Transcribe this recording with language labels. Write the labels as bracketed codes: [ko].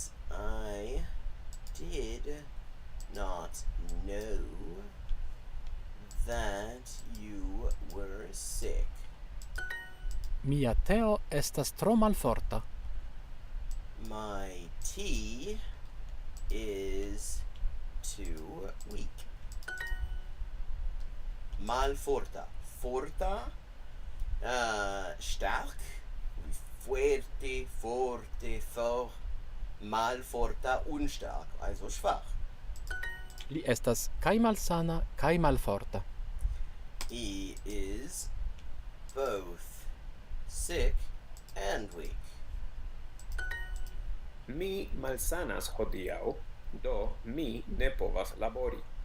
[en] I did not know that you were sick. [eo] Mia teo estas tro malforta. [en] My tea is too weak. [eo] Malforta. Forta, stark, fuerte, forte, fort. [de] Malforta, unstark, also schwach. [eo] Li estas kai malsana kai malforta. [en] He is both sick and weak. [eo] Mi malsanas hodiaŭ, do mi ne povas labori.